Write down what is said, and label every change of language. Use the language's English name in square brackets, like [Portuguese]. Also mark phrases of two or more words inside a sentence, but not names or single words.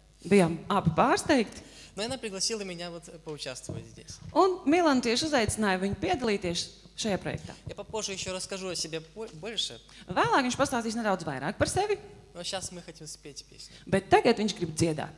[Latvian] bijām abi pārsteigti. [Russian] Но она пригласила меня вот поучаствовать здесь. [Latvian] Un Milana tieši uzaicināja viņu piedalīties šajā projektā. [Russian] Я попозже еще расскажу о себе больше, [Latvian] Vēlāk viņš pastāstīs nedaudz vairāk par sevi, [Russian] но сейчас мы хотим спеть песню. [Latvian] bet tagad viņš grib dziedāt.